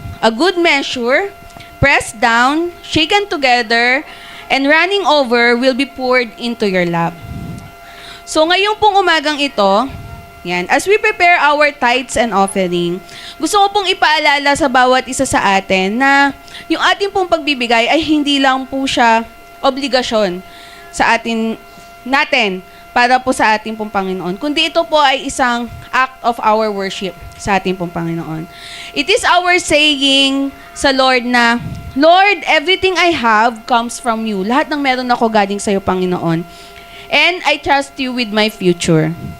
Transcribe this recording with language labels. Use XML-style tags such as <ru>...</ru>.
<en>A good measure, pressed down, shaken together, and running over will be poured into your lap.</en> <tl>So, ngayong pong umagang ito, yan, as we prepare our tithes and offering, gusto ko pong ipaalala sa bawat isa sa atin na yung ating pong pagbibigay ay hindi lang po siya obligasyon sa natin para po sa ating pong Panginoon, kundi ito po ay isang act of our worship sa ating pong Panginoon.</tl> <en>It is our saying sa Lord na, Lord, everything I have comes from you.</en> <tl>Lahat ng meron ako galing sa iyo, Panginoon.</tl> <en>And I trust you with my future.</en>